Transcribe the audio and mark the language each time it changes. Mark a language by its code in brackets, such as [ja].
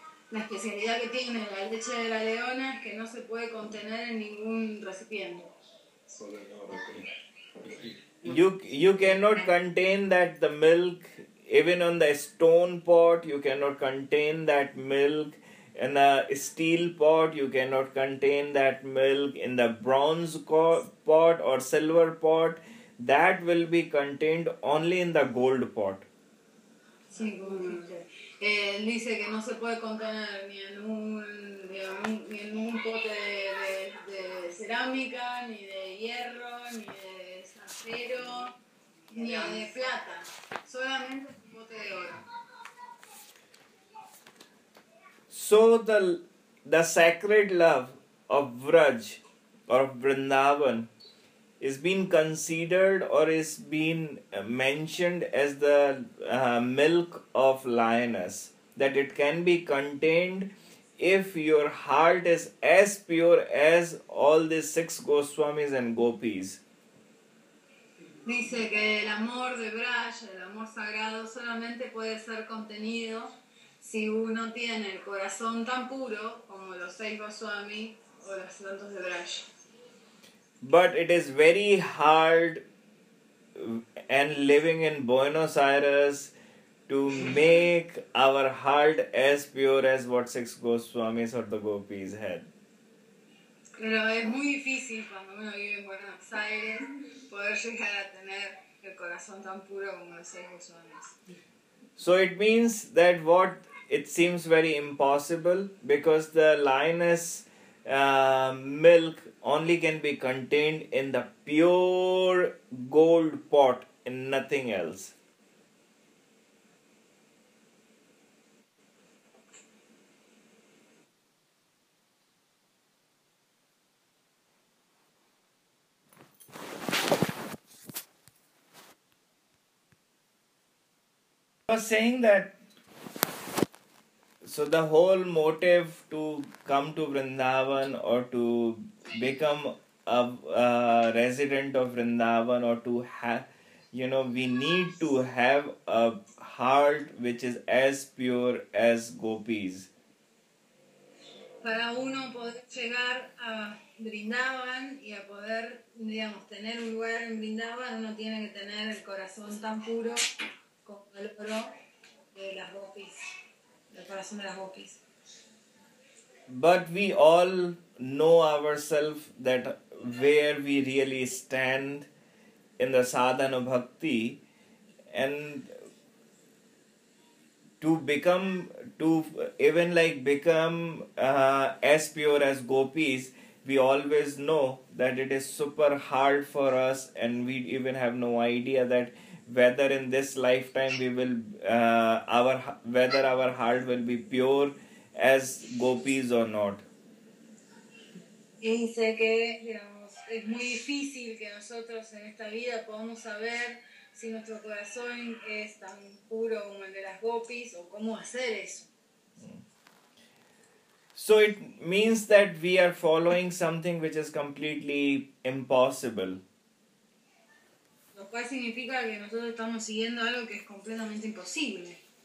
[es] La especialidad que tiene la leche de la leona es que no se puede contener en ningún recipiente. [en] You cannot contain that the milk even on the stone pot. You cannot contain that milk in a steel pot. You cannot contain that milk in the bronze pot or silver pot. That will be contained only in the gold pot. [es] Sí, él dice que no se puede contener ni en un pote de cerámica, ni de hierro, ni de acero, ni de plata. Solamente un pote de oro. [en] So the sacred love of Vraj or Vrindavan is being considered or is being mentioned as the milk of lioness, that it can be contained if your heart is as pure as all these six Goswamis and Gopis. [es] Dice que el amor de Braj, el amor sagrado, solamente puede ser contenido si uno tiene el corazón tan puro como los seis Goswami o los santos de Braj. [en] But it is very hard and living in Buenos Aires to make our heart as pure as what six Goswamis or the Gopis had. [es] Pero es muy difícil cuando uno vive en Buenos Aires poder llegar a tener el corazón tan puro como los seis Goswamis. [en] So it means that what it seems very impossible because the lioness milk only can be contained in the pure gold pot and nothing else. I was saying that, so the whole motive to come to Vrindavan or to become a resident of Vrindavan or to have, you know, we need to have a heart which is as pure as Gopis. [es] Para uno poder llegar a Vrindavan y a poder, digamos, tener un lugar en Vrindavan, uno tiene que tener el corazón tan puro como el oro de las Gopis, el corazón de las Gopis. [en] But we all know ourselves that where we really stand in the sadhana bhakti, and to become, to even like become as pure as gopis, we always know that it is super hard for us, and we even have no idea that whether in this lifetime we will whether our heart will be pure as gopis or not. [es] Y dice que, digamos, es muy difícil que nosotros en esta vida podamos saber si nuestro corazón es tan puro como el de las gopis o cómo hacer eso. [en] So it means that we are following something which is completely impossible. [es] Lo cual significa que nosotros estamos siguiendo algo que es completamente imposible.